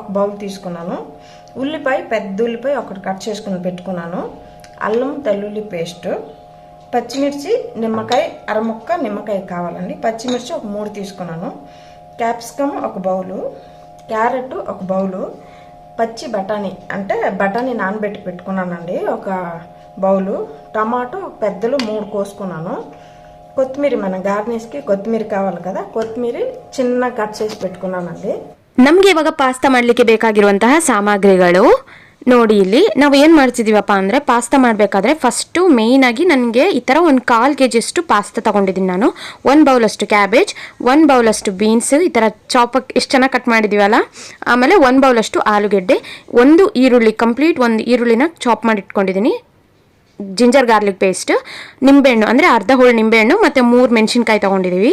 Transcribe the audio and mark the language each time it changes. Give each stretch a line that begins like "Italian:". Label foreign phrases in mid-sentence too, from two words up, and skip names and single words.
Telugu: బౌల్ తీసుకున్నాను, ఉల్లిపాయ పెద్ద ఉల్లిపాయ ఒకటి కట్ చేసుకుని పెట్టుకున్నాను, అల్లం తెల్లుల్లి పేస్ట్, పచ్చిమిర్చి నిమ్మకాయ అరముక్క నిమ్మకాయ కావాలండి, పచ్చిమిర్చి ఒక 3 తీసుకున్నాను, క్యాప్సికమ్ ఒక బౌలు, క్యారెట్ ఒక బౌలు, పచ్చి బఠానీ అంటే బఠానీ నానబెట్టి పెట్టుకున్నానండి ఒక బౌలు, టమాటో పెద్దలు 3 కోసుకున్నాను, కొత్తిమీర మన గార్నిష్కి కొత్తిమీర కావాలి కదా, కొత్తిమీర చిన్న కట్ చేసి పెట్టుకున్నానండి।
Kannada: ನಮಗೆ ಇವಾಗ ಪಾಸ್ತಾ ಮಾಡಲಿಕ್ಕೆ ಬೇಕಾಗಿರುವಂತಹ ಸಾಮಗ್ರಿಗಳು ನೋಡಿ। ಇಲ್ಲಿ ನಾವು ಏನು ಮಾಡ್ತಿದೀವಪ್ಪ ಅಂದರೆ ಪಾಸ್ತಾ ಮಾಡಬೇಕಾದ್ರೆ ಫಸ್ಟು ಮೇಯ್ನಾಗಿ ನನಗೆ ಈ ಥರ ಒಂದು 1/4 kg ಅಷ್ಟು ಪಾಸ್ತಾ ತೊಗೊಂಡಿದ್ದೀನಿ ನಾನು। 1 ಬೌಲಷ್ಟು ಕ್ಯಾಬೇಜ್, 1 ಬೌಲಷ್ಟು ಬೀನ್ಸ್ ಈ ಥರ ಚಾಪಕ್ಕೆ ಎಷ್ಟು ಚೆನ್ನಾಗಿ ಕಟ್ ಮಾಡಿದ್ದೀವಲ್ಲ, ಆಮೇಲೆ 1 ಬೌಲಷ್ಟು ಆಲೂಗೆಡ್ಡೆ, 1 ಈರುಳ್ಳಿ ಕಂಪ್ಲೀಟ್ 1 ಈರುಳ್ಳಿನ ಚಾಪ್ ಮಾಡಿ ಇಟ್ಕೊಂಡಿದ್ದೀನಿ,
English: ginger garlic paste,
Kannada: ನಿಂಬೆಹಣ್ಣು ಅಂದರೆ ಅರ್ಧ ಹೋಳು ನಿಂಬೆಹಣ್ಣು ಮತ್ತು 3 ಮೆಣಸಿನ್ಕಾಯಿ ತೊಗೊಂಡಿದ್ದೀವಿ।